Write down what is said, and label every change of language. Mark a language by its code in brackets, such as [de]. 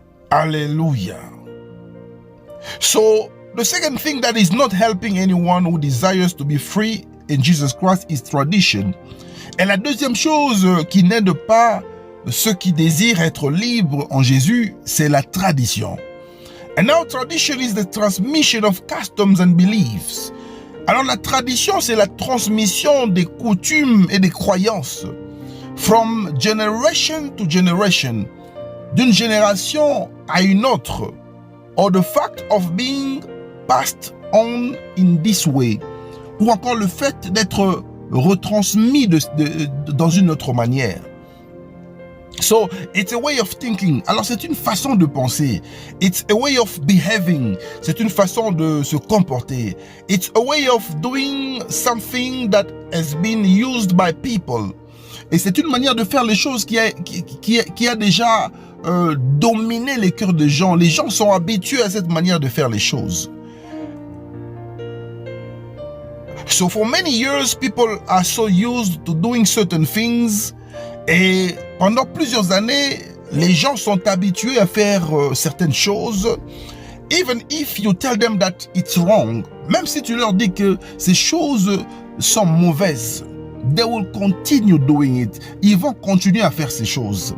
[en] Hallelujah. So, the second thing that is not helping anyone who desires to be free in Jesus Christ is tradition. [fr] Et la deuxième chose qui n'aide pas ceux qui désirent être libres en Jésus, c'est la tradition. [en] And now tradition is the transmission of customs and beliefs. [fr] Alors la tradition, c'est la transmission des coutumes et des croyances. [en] From generation to generation. [fr] D'une génération à une autre. [en] Or the fact of being passed on in this way. [fr] Ou encore le fait d'être retransmis dans une autre manière. [en] So, it's a way of thinking. [fr] Alors, c'est une façon de penser. [en] It's a way of behaving. [fr] C'est une façon de se comporter. [en] It's a way of doing something that has been used by people. [fr] Et c'est une manière de faire les choses qui a déjà dominé les cœurs des gens. Les gens sont habitués à cette manière de faire les choses. [en] So, for many years, people are so used to doing certain things. [fr] Et pendant plusieurs années, les gens sont habitués à faire certaines choses. [en] Even if you tell them that it's wrong, [fr] même si tu leur dis que ces choses sont mauvaises, [en] they will continue doing it. [fr] Ils vont continuer à faire ces choses.